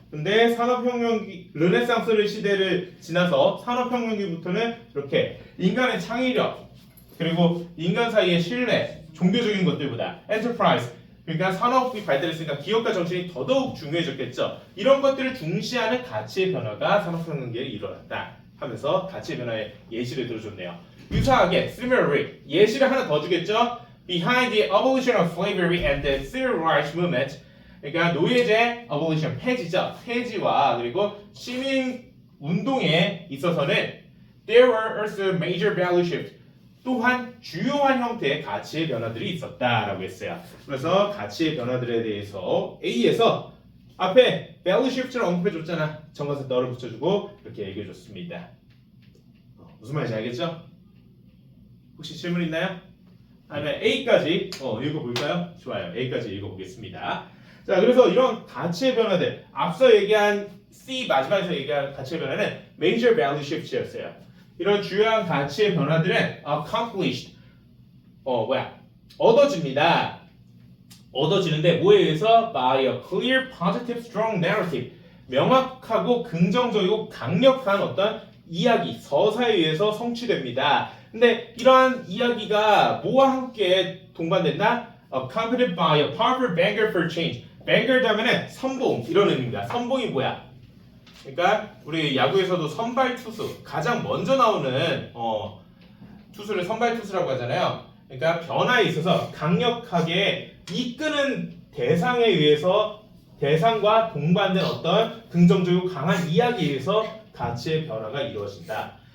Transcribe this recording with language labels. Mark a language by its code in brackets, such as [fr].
[ko] 근데 산업혁명기, 르네상스 시대를 지나서 산업혁명기부터는 이렇게 인간의 창의력, 그리고 인간 사이의 신뢰, 종교적인 것들보다 엔터프라이즈, 그러니까 산업이 발달했으니까 기업가 정신이 더더욱 중요해졌겠죠. 이런 것들을 중시하는 가치의 변화가 산업혁명기에 일어났다 하면서 가치의 변화의 예시를 들어줬네요. 유사하게 similarly 예시를 하나 더 주겠죠. [en] Behind the abolition of slavery and the civil rights movement, [ko] 그러니까 노예제 [en] abolition [ko] 폐지죠. 폐지와 그리고 시민 운동에 있어서는 [en] there were also major value shifts. [ko] 또한 주요한 형태의 가치의 변화들이 있었다라고 했어요. 그래서 가치의 변화들에 대해서 A에서 앞에 value shift를 언급해줬잖아. 정관사 너를 붙여주고 이렇게 얘기해줬습니다. 무슨 말인지 알겠죠? 혹시 질문 있나요? 아니면 A까지 읽어볼까요? 좋아요. A까지 읽어보겠습니다. 자, 그래서 이런 가치의 변화들 앞서 얘기한 C 마지막에서 얘기한 가치의 변화는 major value shifts였어요. 이런 주요한 가치의 변화들은 accomplished 얻어집니다. 얻어지는데 뭐에 의해서? [en] by a clear, positive, strong narrative. [ko] 명확하고 긍정적이고 강력한 어떤 이야기, 서사에 의해서 성취됩니다. 근데 이러한 이야기가 뭐와 함께 동반된다? [en] accompanied by a powerful vanguard for change. [ko] vanguard 하면은 선봉 이런 의미입니다. 선봉이 뭐야? 그러니까 우리 야구에서도 선발 투수 가장 먼저 나오는 투수를 선발 투수라고 하잖아요. 그러니까 변화에 있어서 강력하게 이끄는 대상에 의해서 대상과 동반된 어떤 긍정적이고 강한 이야기에 의해서 가치의 변화가 이루어진다.